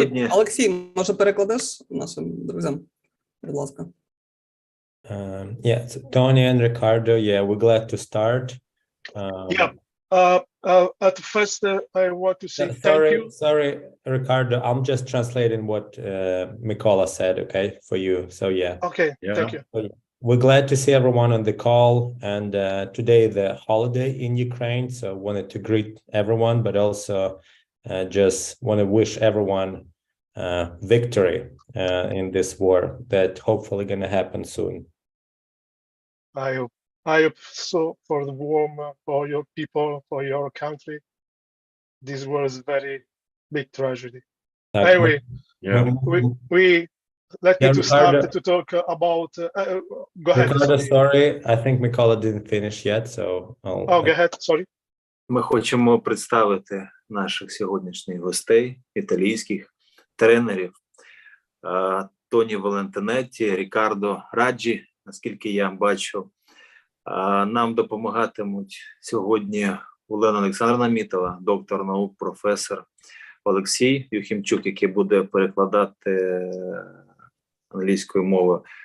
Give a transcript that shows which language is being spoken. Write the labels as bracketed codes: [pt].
[uk] Олексій, може перекладеш нашим друзям? Будь ласка. [en] Yeah, Tony and Ricardo, we're glad to start. At first, I want to say thank you. Sorry, Ricardo, I'm just translating what Mikola said, okay, for you. So, Okay, thank you. We're glad to see everyone on the call, and today the holiday in Ukraine, so wanted to greet everyone, but also just want to wish everyone victory in this war that hopefully going to happen soon. I hope so for the war, for your people, for your country. This was very big tragedy. Anyway, let me to start to talk about. Go ahead. Ricardo, sorry, I think Mikola didn't finish yet, so. Go ahead. Sorry. [uk] Ми хочемо представити наших сьогоднішніх гостей, італійських тренерів Тоні Валентинетті, Рікардо Раджі, наскільки я бачу. Нам допомагатимуть сьогодні Олена Олександрівна Мітова, доктор наук, професор, Олексій Юхімчук, який буде перекладати англійською мовою.